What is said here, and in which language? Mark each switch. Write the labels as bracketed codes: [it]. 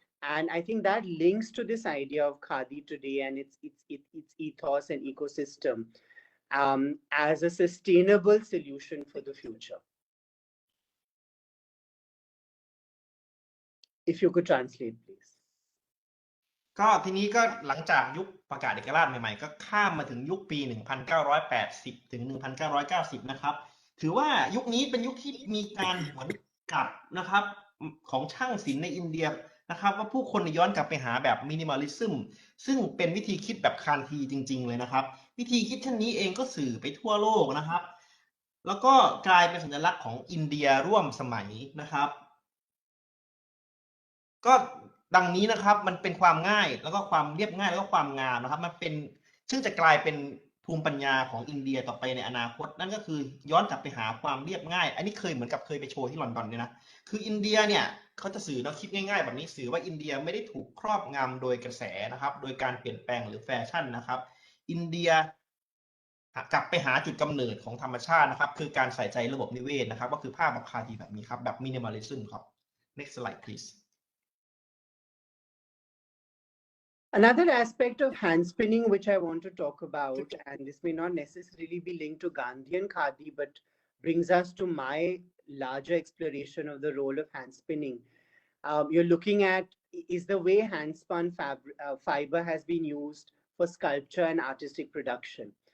[en] And I think that links to this idea of Khadi today and its ethos and ecosystem as a sustainable solution for the future. If you could translate, please. [th] ก็ทีนี้ก็หลังจากยุคประกาศเอกราชใหม่ๆก็ข้ามมาถึงยุคปี 1980 ถึง 1990 นะครับถือว่ายุคนี้เป็นยุคที่มีการหวนกลับนะครับของช่างศิลป์ในอินเดียนะครับว่าผู้คนย้อนกลับไปหาแบบมินิมอลิซึมซึ่งเป็นวิธีคิดแบบคานทีจริงๆเลยนะครับวิธีคิดเช่นนี้เองก็สื่อไปทั่วโลกนะครับแล้วก็กลายเป็นสัญลักษณ์ของอินเดียร่วมสมัยนะครับ ก็ดังนี้นะครับมันเป็นความง่ายแล้วก็ความเรียบง่ายแล้วก็ความงามนะครับมันเป็นซึ่งจะกลายเป็นภูมิปัญญาของอินเดียต่อไปในอนาคตนั่นก็คือย้อนกลับไปหาความเรียบง่ายอันนี้เหมือนกับเคยไปโชว์ที่ลอนดอนเนี่ยนะคืออินเดียเนี่ยเขาจะสื่อแนวคิดง่ายๆแบบนี้สื่อว่าอินเดียไม่ได้ถูกครอบงำโดยกระแสนะครับโดยการเปลี่ยนแปลงหรือแฟชั่นนะครับอินเดียกลับไปหาจุดกำเนิดของธรรมชาตินะครับคือการใส่ใจระบบนิเวศนะครับก็คือภาพแบบคาทีแบบนี้ครับแบบมินิมอลิซึมครับ [en] next slide please Another aspect of hand spinning, which I want to talk about, and this may not necessarily be linked to Gandhi and Khadi, but brings us to my larger exploration of the role of hand spinning. You're looking at is the way hand spun fiber has been used for sculpture and artistic production.